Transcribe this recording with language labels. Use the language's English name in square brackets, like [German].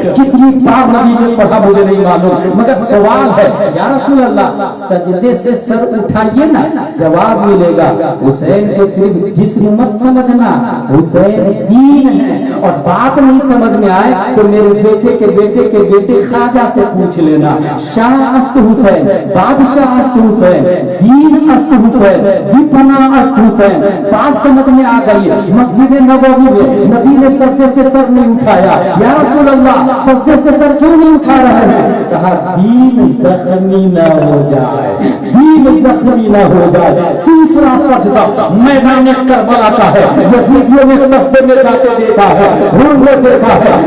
[Urdu] کتنی بار نبی نے پڑھا مجھے نہیں معلوم، مگر سوال ہے یا رسول اللہ سجدے سے سر اٹھائیے نا، جواب ملے گا حسین کو صرف جسم مت سمجھنا، حسین دین ہے. اور بات نہیں سمجھ میں آئے تو میرے بیٹے کے بیٹے کے بیٹے خواجہ سے پوچھ لینا. [Persian] شاہ است حسین، بادشاہ است حسین، دین است حسین، دیپنا است حسین. [Urdu] بات سمجھ میں آ گئی. مسجد نبوی میں نبی نے سجدے سے سر نہیں اٹھایا. یا رسول اللہ سجدے سے سر کیوں نہیں اٹھا رہے ہیں؟ کہا دین زخمی نہ ہو جائے، دین زخمی نہ ہو جائے. تیسرا سجدہ میدان کربلا کا ہے. یزیدیوں نے سجدے میں جاتے دیکھا ہے، ہر نے دیکھا ہے.